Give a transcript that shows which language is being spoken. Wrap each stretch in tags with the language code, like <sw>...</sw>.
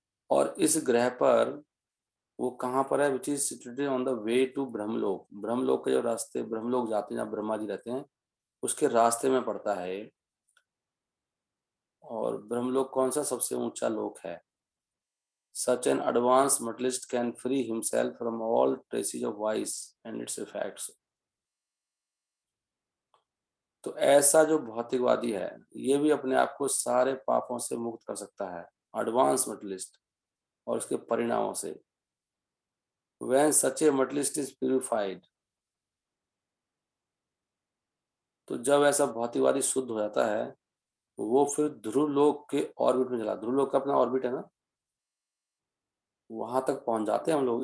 <hi>और इस ग्रह पर वो कहाँ पर है?</hi> <en>Which is situated on the way to Brahmalok.</en> <hi>ब्रह्मलोक के जो रास्ते, ब्रह्मलोक जाते हैं जहाँ ब्रह्मा जी रहते हैं, उसके रास्ते में पड़ता है। और ब्रह्मलोक कौन सा सबसे ऊंचा लोक है?</hi> <en>Such an advanced materialist can free himself from all traces of vice and its effects.</en> <hi>तो ऐसा जो भौतिकवादी है ये भी अपने आप को सारे पापों से मुक्त कर सकता है, एडवांस मटेरियलिस्ट, और उसके परिणामों से।</hi> <en>When such a materialist is purified,</en> <hi>तो जब ऐसा भौतिकवादी शुद्ध हो जाता है, वो फिर ध्रुव लोक के ऑर्बिट में चला, ध्रुव लोक का अपना ऑर्बिट है ना, वहां तक पहुंच जाते हैं हम लोग।</hi>